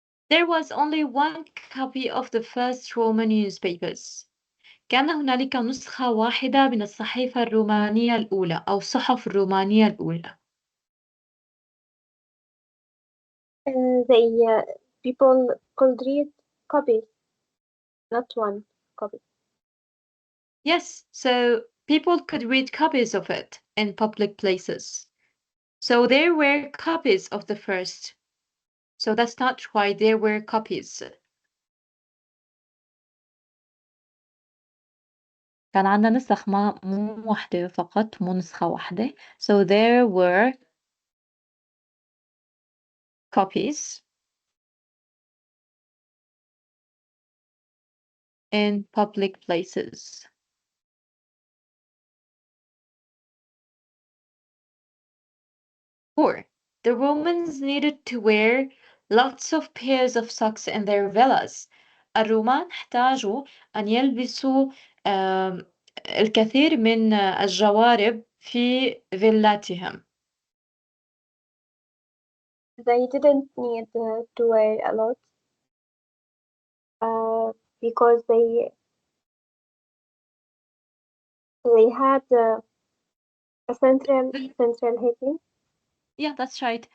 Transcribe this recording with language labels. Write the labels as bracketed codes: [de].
[en] There was only one copy of the first Roman newspapers. [ar] كان هنالك نسخة واحدة من الصحيفة الرومانية الأولى أو الصحف الرومانية الأولى. [en] People could read copies, not one copy. Yes, so people could read copies of it in public places. So there were copies of the first. So that's not right. There were copies. [ar] كان عندنا نسخ مو واحدة فقط، مو نسخة واحدة. [en] So there were copies in public places. 4. The Romans needed to wear lots of pairs of socks in their villas. [ar] الرومان احتاجوا أن يلبسوا الكثير من الجوارب في فيلاتهم. [en] They didn't need to wear a lot because they had a central heating. Yeah, that's right.